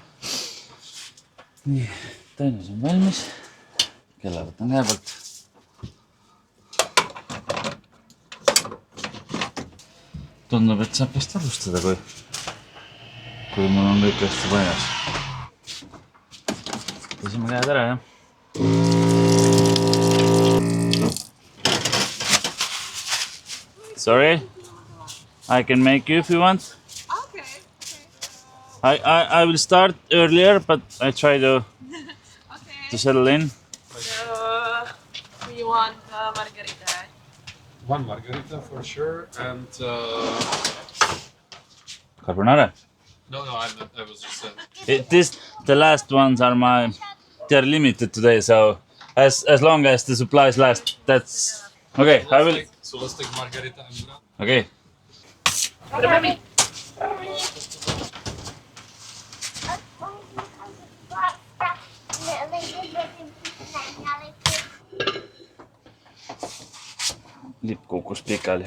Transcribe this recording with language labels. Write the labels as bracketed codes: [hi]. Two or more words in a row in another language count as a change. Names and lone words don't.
[et] Nii, tainas on valmis. Kella võtan käe poolt. Tundub, et saab vist alustada, kui mul on kõik hästi paigas. Tõsime käed ära, jah. [en] Sorry, I can make you if you want. Okay. I will start earlier, but I try to Okay. settle in. We want margarita. One margarita for sure, and Carbonara. no, I was just saying. The last ones are they're limited today, so as long as the supplies last, that's okay. I will. So let's take margarita and that. [et] Okay. Lipp kukkus pikali.